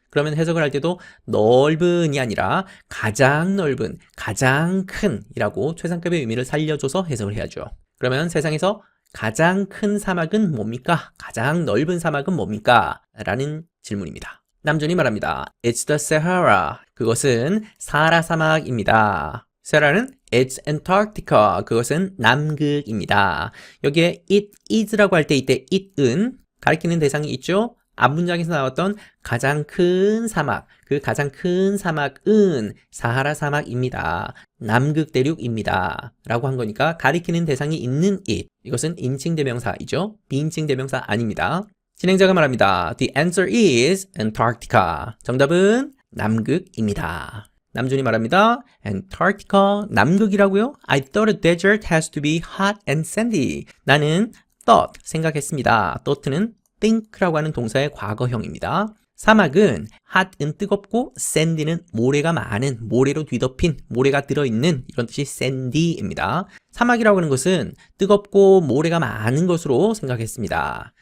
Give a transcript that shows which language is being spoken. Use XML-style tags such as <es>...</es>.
<ko>그러면 해석을 할 때도 넓은이 아니라 가장 넓은, 가장 큰 이라고 최상급의 의미를 살려줘서 해석을 해야죠. 그러면 세상에서 가장 큰 사막은 뭡니까? 가장 넓은 사막은 뭡니까? 라는 질문입니다. 남준이 말합니다.</ko> <en>It's the Sahara.</en> <ko>그것은 사하라 사막입니다. 사하라는</ko> <en>It's Antarctica.</en> <ko>그것은 남극입니다. 여기에 it is라고 할 때 이때 it은 가리키는 대상이 있죠? 앞 문장에서 나왔던 가장 큰 사막, 그 가장 큰 사막은 사하라 사막입니다. 남극 대륙입니다. 라고 한 거니까 가리키는 대상이 있는 it. 이것은 인칭 대명사이죠? 비인칭 대명사 아닙니다. 진행자가 말합니다.</ko> <en>The answer is Antarctica.</en> <ko>정답은 남극입니다. 남준이 말합니다. Antarctica, 남극이라고요?</ko> <en>I thought a desert has to be hot and sandy.</en> <ko>나는 thought, 생각했습니다. thought는 think라고 하는 동사의 과거형입니다. 사막은 hot은 뜨겁고 sandy는 모래가 많은, 모래로 뒤덮인, 모래가 들어있는 이런 뜻이 sandy입니다. 사막이라고 하는 것은 뜨겁고 모래가 많은 것으로 생각했습니다.</ko>